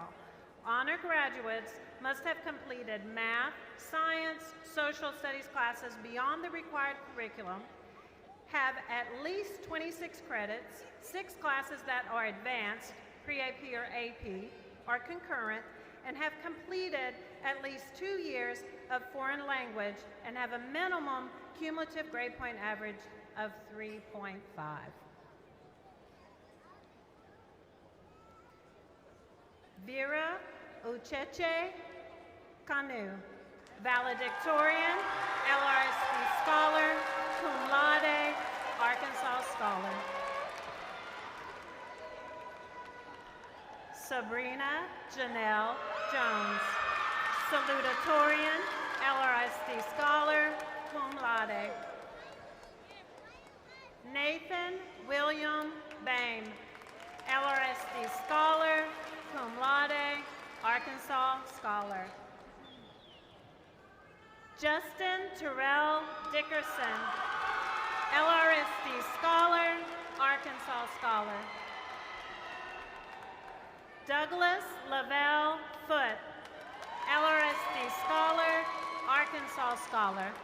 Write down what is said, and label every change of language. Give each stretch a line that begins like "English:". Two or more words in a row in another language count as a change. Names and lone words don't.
English: Honor graduates must have completed math, science, social studies classes beyond the required curriculum, have at least 26 credits, 6 classes that are advanced, pre-AP or AP, or concurrent, and have completed at least 2 years of foreign language and have a minimum cumulative grade point average of 3.5. Vera Ucheche Kanu, valedictorian, LRSD scholar,
Latin: cum laude,
English: Arkansas scholar. Sabrina Janelle Jones, salutatorian, LRSD scholar,
Latin: cum laude.
English: Nathan William Bain, LRSD scholar,
Latin: cum laude,
English: Arkansas scholar. Justin Terrell Dickerson, LRSD scholar, Arkansas scholar. Douglas Lavelle Foote, LRSD scholar, Arkansas scholar.